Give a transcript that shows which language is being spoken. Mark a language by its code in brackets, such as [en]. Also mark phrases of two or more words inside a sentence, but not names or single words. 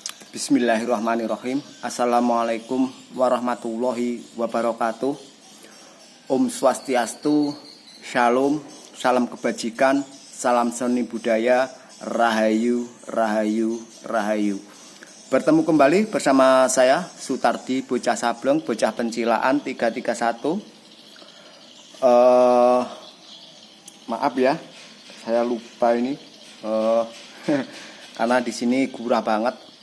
[ar] بسم الله الرحمن الرحيم. السلام عليكم ورحمة الله وبركاته. [ban] Om Swastiastu, [id] Shalom, salam kebajikan, salam seni budaya, Rahayu, Rahayu, Rahayu. Bertemu kembali bersama saya, Sutardi, bocah sableng, bocah pencilaan 331. Maaf ya, saya lupa ini. Karena di sini gurah banget.